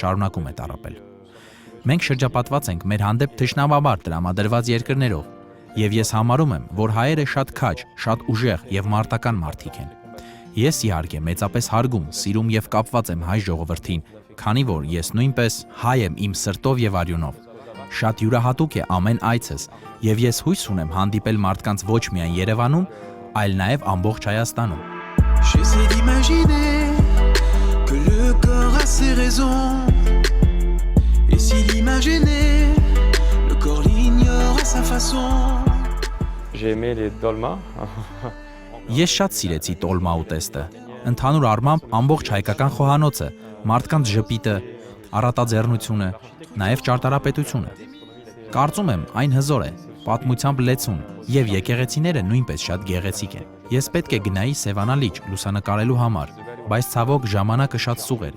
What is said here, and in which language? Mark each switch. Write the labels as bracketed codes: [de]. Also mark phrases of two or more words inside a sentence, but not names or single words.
[hy] շարունակում է տառապել։ Մենք շրջապատված ենք մեր հանդեպ թշնամաբար տրամադրված երկրներով, եւ ես համարում եմ, որ հայերը շատ քաջ, շատ ուժեղ եւ մարտական մարդիկ են։ Ես իհարկե մեծապես հարգում, սիրում եւ կապված եմ հայ ժողովրդին, քանի որ ես նույնպես հայ եմ իմ սրտով եւ արյունով։ Շատ յուրահատուկ է ամեն այցս, եւ ես հույս ունեմ հանդիպել մարդկանց ոչ միայն Երևանում, այլ նաեւ ամբողջ Հայաստանում։ [fr] J'essaie d'imaginer que le corps a ses raisons. Et si l'imaginait, le corps l'ignore à sa façon. J'ai aimé les dolmas. [hy] Ես շատ սիրեցի տոլմա ուտեստը։ Ընդհանուր առմամբ ամբողջ հայկական խոհանոցը, մարդկանց ժպիտը, առատաձեռնությունը, նաև ճարտարապետությունը։ Կարծում եմ, այն հզոր է, պատմությամբ լեցուն, եւ եկեղեցիները նույնպես շատ գեղեցիկ են։ Ես պետք է գնայի Սևանալիճ լուսանկարելու համար, բայց ցավոք ժամանակը շատ սուղ էր